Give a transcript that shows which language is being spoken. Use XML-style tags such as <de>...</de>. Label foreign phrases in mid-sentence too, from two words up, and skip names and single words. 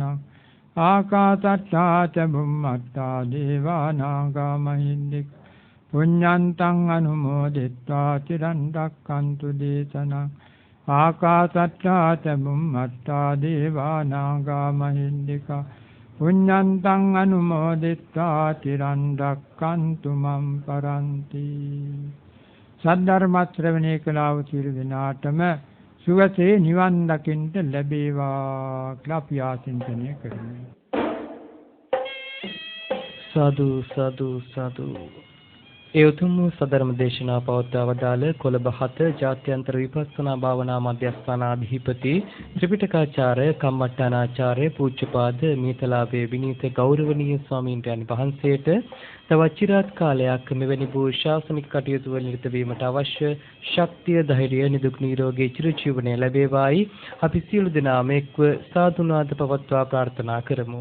<pi>ආකාසට්ටා ච බුම්මට්ටා දේවා නාග මහින්దికා පුඤ්ඤන්තං අනුමෝදිත්වා චිරන් රක්ඛන්තු දේශනං. ආකාසට්ටා ච බුම්මට්ටා දේවා නාග මහින්దికා පුඤ්ඤන්තං අනුමෝදිත්වා චිරන් රක්ඛන්තු මම් පරන්ති.</pi> <si>සද්ධර්ම ශ්‍රවණය කළා වූ සියලු දෙනාටම සුවසේ නිවන් දකින්න ලැබේවා කියලා අපි ආශිර්වාදනය කරමු. සාදු සාදු සාදු. ඒ උතුම් සදර්ම දේශනා පවත්වා වදාළ කොළඹ 7 ජාත්‍යන්තර විපස්සනා භාවනා මධ්‍යස්ථානාධිපති ත්‍රිපිටකාචාර්ය කම්මට්ටානාචාර්ය පූජ්‍යපාද මීතලාවේ විනීත ගෞරවනීය ස්වාමීන් වහන්සේට තවත් චිරාත් කාලයක් මෙවැනි වූ ශාසනික කටයුතු වල නිරත වීමට අවශ්‍ය ශක්තිය ධෛර්යය නිදුක් නිරෝගී චිරජීවනය ලැබේවායි අපි සියලු දෙනාම එක්ව සාදුනාද පවත්වා ප්‍රාර්ථනා කරමු.</si>